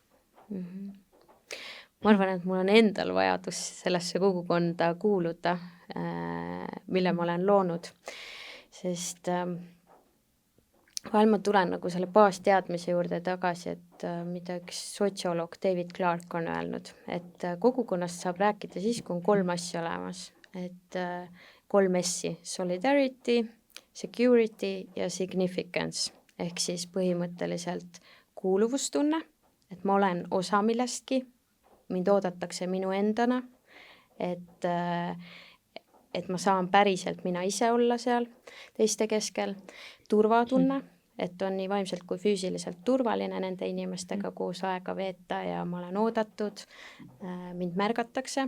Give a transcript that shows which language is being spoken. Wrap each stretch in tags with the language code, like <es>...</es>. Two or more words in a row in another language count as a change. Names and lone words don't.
<et>Ma arvan, et mul on endal vajadus sellesse kogukonda kuuluda, mille ma olen loonud, sest vahel ma tulen nagu selle baasteadmise juurde tagasi, et mida üks sotsioloog David Clark on öelnud, et kogukonnast saab rääkida siis, kui on 3 asja olemas, et 3 S-i,</et> <en>solidarity, security</en> <et>ja significance, ehk siis põhimõtteliselt kuuluvustunne, et ma olen osa millestki, mind oodatakse minu endana, et ma saan päriselt mina ise olla seal teiste keskel, turvatunne, et on nii vaimselt kui füüsiliselt turvaline nende inimestega koos aega veeta ja ma olen oodatud, mind märgatakse.</et>